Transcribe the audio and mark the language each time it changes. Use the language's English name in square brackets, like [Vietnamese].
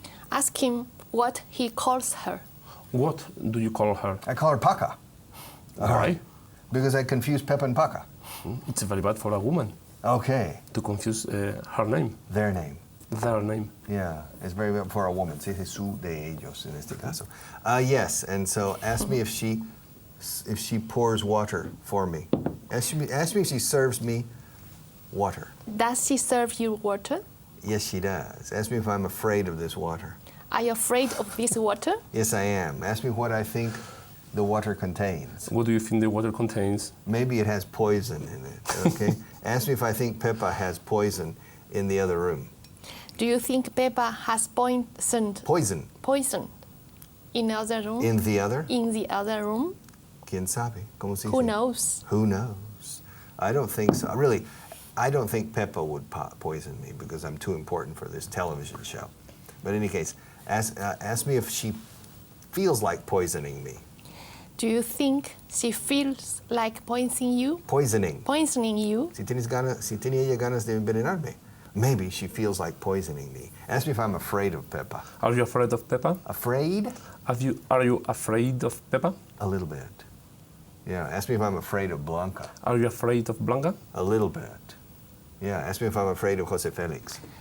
[English] Ask him what he calls her. What do you call her? I call her Paca. Why? Because I confuse Peppa and Paca. It's very bad for a woman Okay, to confuse her name, their name. their name. Yeah, it's very bad for a woman. [Spanish] Se dice su de ellos en este caso. [English] Yes, and so ask me if she pours water for me. Ask me if she serves me water. Does she serve you water? Yes, she does. Ask me if I'm afraid of this water. Are you afraid of this water? Yes, I am. Ask me what I think the water contains. What do you think the water contains? Maybe it has poison in it, okay? Ask me if I think Peppa has poison in the other room. Do you think Peppa has Poison. in the other room? In the other? In the other room? [Spanish] ¿Quién sabe? ¿Cómo se dice? [English] Who knows? Who knows? I don't think so. Really, I don't think Peppa would poison me because I'm too important for this television show. But in any case, ask me if she feels like poisoning me. Do you think she feels like poisoning you? Poisoning. Poisoning you? [Spanish] Si tiene ella ganas de envenenarme. [English] Maybe she feels like poisoning me. Ask me if I'm afraid of Peppa. Are you afraid of Peppa? Afraid? Are you afraid of Peppa? A little bit. Yeah, ask me if I'm afraid of Blanca. Are you afraid of Blanca? A little bit. Yeah, ask me if I'm afraid of Jose Felix.